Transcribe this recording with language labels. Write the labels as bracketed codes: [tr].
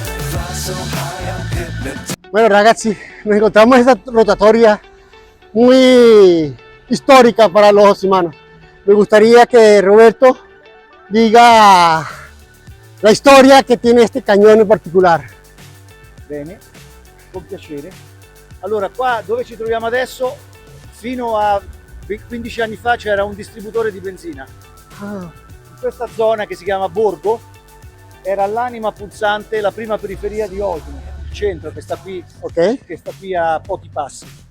[en] Fly so high, I'm hypnotized. [es] Bueno, [it] ragazzi, [es] nos encontramos en esta rotatoria muy histórica para los osimanos. Me gustaría que Roberto diga la historia que tiene este cañón en particular. [it] Bene, con piacere. Allora, qua dove ci troviamo adesso, fino a 15 anni fa c'era un distributore di benzina. Ah, In questa zona che si chiama Borgo era l'anima pulsante, la prima periferia di Osimo, il centro che sta qui a pochi passi.